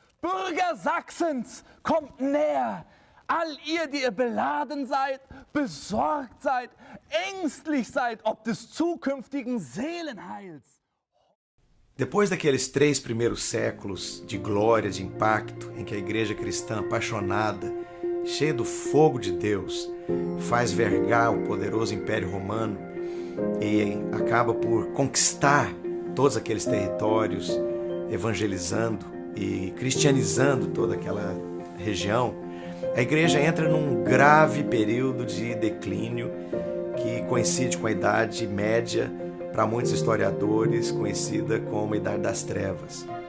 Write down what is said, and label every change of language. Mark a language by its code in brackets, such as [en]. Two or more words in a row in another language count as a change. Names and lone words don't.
[de] Bürger Sachsens, kommt näher. All ihr, die ihr beladen seid, besorgt seid, ängstlich seid, ob des zukünftigen Seelenheils. [pt] Depois daqueles 3 primeiros séculos de glória, de impacto, em que a igreja cristã apaixonada, cheia do fogo de Deus, faz vergar o poderoso Império Romano e acaba por conquistar todos aqueles territórios, evangelizando e cristianizando toda aquela região, a igreja entra num grave período de declínio que coincide com a Idade Média, para muitos historiadores, conhecida como a Idade das Trevas.